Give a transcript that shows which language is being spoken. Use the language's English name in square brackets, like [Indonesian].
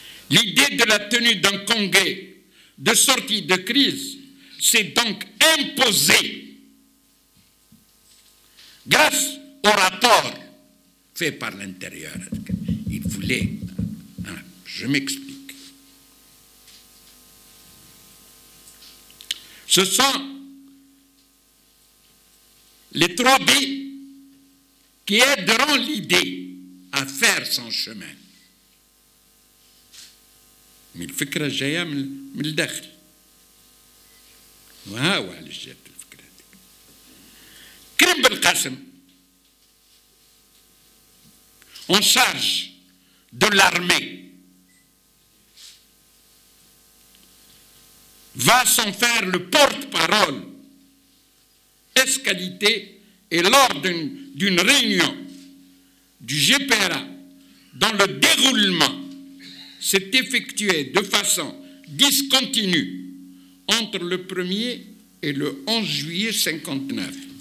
[French] L'idée de la tenue d'un congrès de sortie de crise s'est donc imposée grâce au rapport fait par l'intérieur. Il voulait... Je m'explique. Ce sont les 3 B qui aideront l'idée à faire son chemin. [Arabic] Mais الفكرة جاية من الداخل. وهاو علاش جات الفكرة دي. [French] كريم بالقاسم en charge de l'armée va s'en faire le porte-parole esqualité et lors d'une réunion du GPRA dont le déroulement s'est effectué de façon discontinue entre le 1er et le 11 juillet 59.